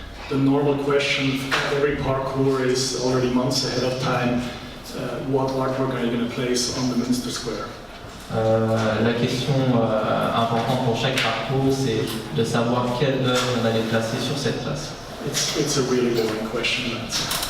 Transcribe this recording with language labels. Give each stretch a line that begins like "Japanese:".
English: The normal question of every parkour is already months ahead of time, what artwork are you going to place on the Münster Square?
French: La question importante pour chaque parcours, c'est de savoir quelle œuvre on allait placer sur cette place.
English: It's a really boring question to answer.